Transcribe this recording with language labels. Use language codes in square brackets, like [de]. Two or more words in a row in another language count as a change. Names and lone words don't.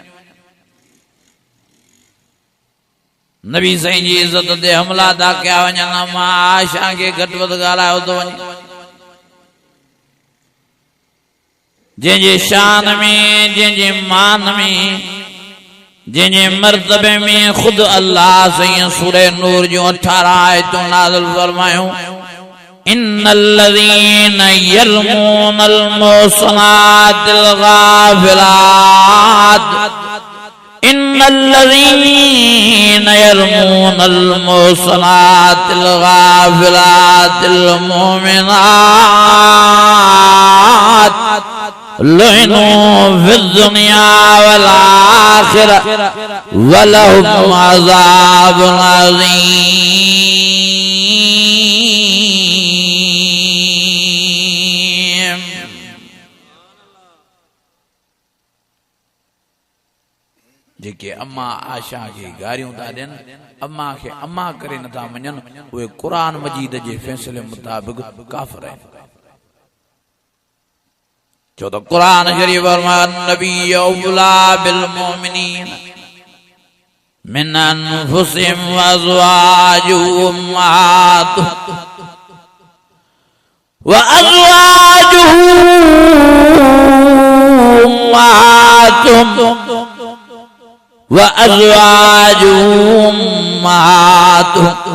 [sd] नबी साईं जी इज़त ते हमला था कया वञनि मां आशा खे घटि वधि ॻाल्हायो थो वञे जंहिंजे शान में जंहिंजे मान में जंहिंजे मर्तबे में ख़ुदि अल्लाह साईं सूरह नूर जूं 18 आयतूं नाज़िल फरमायूं [ar] إن الذين يرمون المحصنات الغافلات إن الذين يرمون المحصنات الغافلات المؤمنات لعنوا في الدنيا والآخرة ولهم عذاب عظيم. [sd] जेके अम्मा आशा खे गारियूं था ॾियनि अम्मा खे अम्मा करे नथा मञनि उहे क़ुरान मजीद जे फ़ैसिले मुताबिक़ काफ़िर आहिनि [ar] छो त क़ुरान शरीफ़ फरमायो النبي أولى بالمؤمنين من أنفسهم وأزواجه أمهاتهم وأزواجه أمهاتهم.